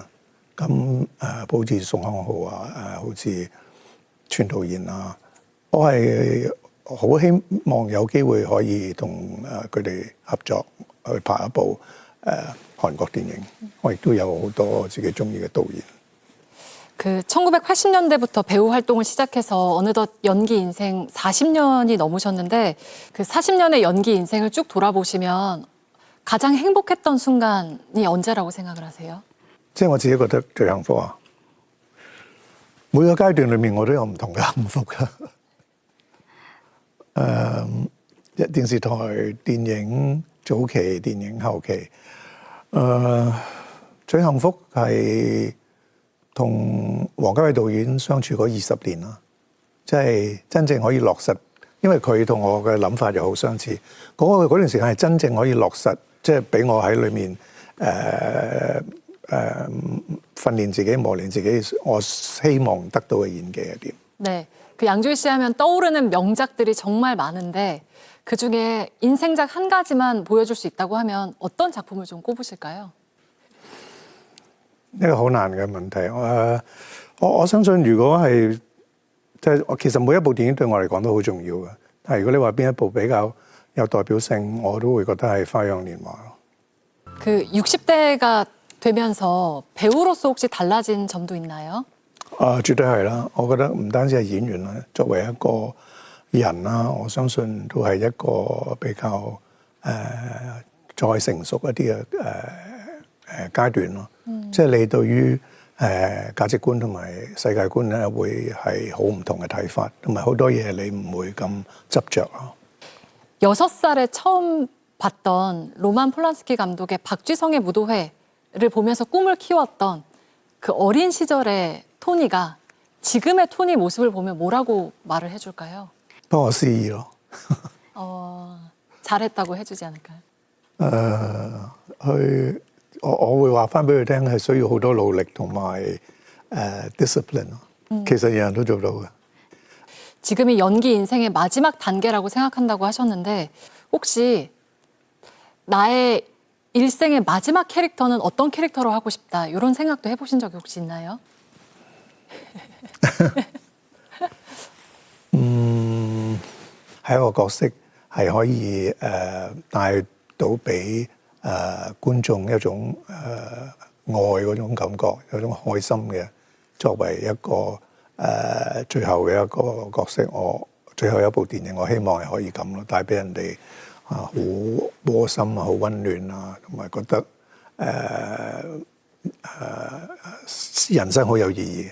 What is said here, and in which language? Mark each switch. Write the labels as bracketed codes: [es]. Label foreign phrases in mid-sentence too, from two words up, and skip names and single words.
[yue] 咁好似宋康昊啊，好似全度妍啊，我係好希望有機會可以同佢哋合作去拍一部韓國電影。我亦都有好多自己中意嘅導演。 [ko] 1980년대부터 배우 활동을 시작해서 어느덧 연기 인생 40년이 넘으셨는데 그 40년의 연기 인생을 쭉 돌아보시면 가장 행복했던 순간이 언제라고 생각을 하세요? [yue] 即係我自己覺得最幸福啊！每個階段裏面我都有唔同嘅幸福㗎。電視台、電影早期、電影後期，最幸福係 同王家衛導演相處嗰20年啦，即係真正可以落實，因為佢同我嘅諗法又好相似。嗰段時間係真正可以落實，即係俾我喺裏面訓練自己、磨練自己，我希望得到嘅演技係點？ [ko] 네, 양조위 씨 하면 떠오르는 명작들이 정말 많은데 그 중에 인생작 한 가지만 보여줄 수 있다고 하면 어떤 작품을 좀 꼽으실까요? [yue] 呢個好難嘅問題，我相信如果係即係其實每一部電影對我嚟講都好重要嘅，但係如果你話邊一部比較有代表性，我都會覺得係《花樣年華》咯。 [ko] 60대가 되면서 배우로서 혹시 달라진 점도 있나요? [yue] 絕對係啦，我覺得唔單止係演員啦，作為一個人啦，我相信都係一個比較再成熟一啲嘅階段咯。即係你對於價值觀同埋世界觀咧，會係好唔同嘅睇法，同埋好多嘢你唔會咁執着咯。 [ko] 6살에 처음 봤던 로만 폴란스키 감독의 박쥐성의 무도회를 보면서 꿈을 키웠던 그 어린 시절의 토니가 지금의 토니 모습을 보면 뭐라고 말을 해줄까요? [yue] 幫我試咯。 [ko] 잘했다고 해주지 않을까요? [yue] 我會話翻俾佢聽係需要好多努力同埋discipline 咯。其實人人都做到嘅。 [ko] 지금이 연기 인생의 마지막 단계라고 생각한다고 하셨는데 혹시 나의 일생의 마지막 캐릭터는 어떤 캐릭터로 하고 싶다 이런 생각도 해보신 적이 혹시 있나요? [yue] 係一個角色係可以帶到俾觀眾一種愛嗰種感覺，有種開心嘅。作為一個最後嘅一個角色，我最後一部電影，我希望係可以咁咯，帶俾人哋好窩心啊、好温暖啊，同埋覺得人生好有意義。